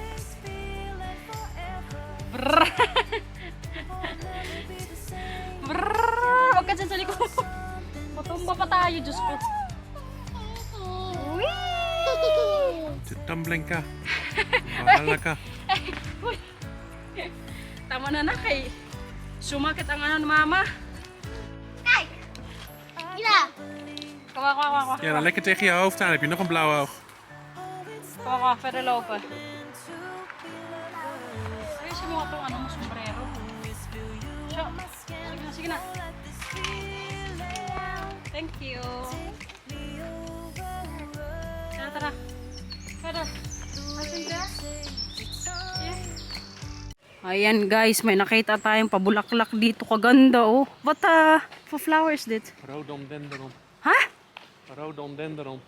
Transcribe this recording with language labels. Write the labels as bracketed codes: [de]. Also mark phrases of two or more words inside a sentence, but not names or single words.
[tl] Brrrr! Brrrr! Huwag ka dyan sa likod. Matumba pa tayo, Diyos ko. Tumbling ka. Bahala ka. Uy. Tama na na kay sumakit ang ano ni mama. [nl] Kijk. Mila. Kawa. Ja, dan lekker tegen je hoofd aan. Heb je nog een blauw oog? Kawa, verder lopen. [tl] Ayusin mo itong ano mo, sombrero. Sige na. [en] Thank you. [tl] Tara. Tara. Ayan guys, may nakita tayong pabulaklak dito. Kaganda oh. [en] What flowers [tl] dit? Rhododendron. Ha? Rhododendron.